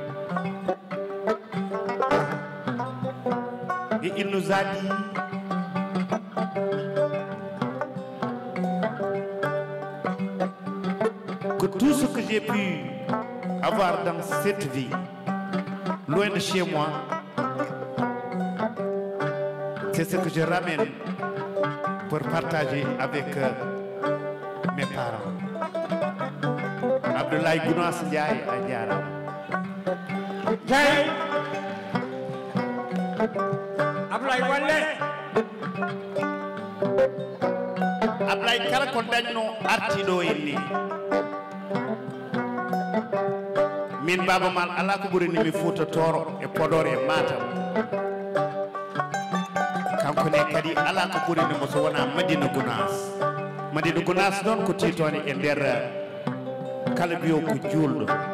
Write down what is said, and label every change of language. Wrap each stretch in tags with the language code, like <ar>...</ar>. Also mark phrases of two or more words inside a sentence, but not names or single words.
<fr>Et il nous a dit que tout ce que j'ai pu avoir dans cette vie, loin de chez moi, c'est ce que je ramène pour partager avec mes parents.</fr> <ff>Abdoulaye Gounass Ndiaye a jarama Ndiaye Ablaye Walle Ablaye kala ko dañno artiɗo en ni min Baba Mal ala ko ɓurini mi Fouta Toro e Podor e Matam kanko ne kadi ala ko ɓurini mo so wona Madina Gounass noon ko titone e nder kala biyo ko julɗo</ff>